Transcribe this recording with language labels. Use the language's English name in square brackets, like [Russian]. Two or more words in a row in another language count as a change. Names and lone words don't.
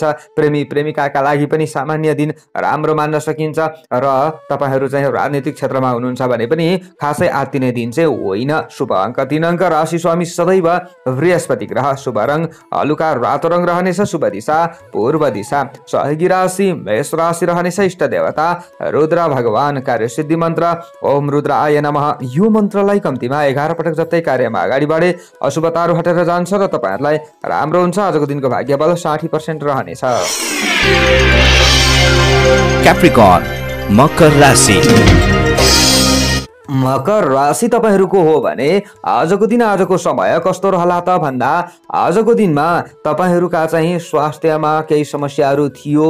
[Nepali] प्रेमी प्रेमिकाका लागि पनि सामान्य दिन राम्रो मान्न सकिन्छ र तपाईहरू चाहिँ राजनीतिक क्षेत्रमा हुनुहुन्छ भने पनि खासै आत्तिने दिन चाहिँ होइन। शुभ अङ्क 3 अङ्क। राशि स्वामी सदैव बृहस्पति ग्रह। शुभ रङ हलुका रातो रङ रहनेछ। शुभ दिशा पूर्व दिशा। सहयोगी राशि मेष राशि रहनेछ। इष्ट देवता रुद्र भगवान। कार्यसिद्धि मन्त्र ओम रुद्राय नमः। यो मन्त्रलाई कम्तीमा 11 पटक जस्तै कार्यमा अगाडि बढे अशुभताहरू हटेर जान्छ र तपाईहरुलाई राम्रो हुन्छ। आजको दिनको भाग्य बल 60% रहनेछ। Capricorn, मकर राशि। मकर राशि तपाईहरूको हो भने आजको दिन आजको समय कस्तो रहला त भन्दा आजको दिनमा तपाईहरूका चाहिँ स्वास्थ्यमा केही समस्याहरू थियो।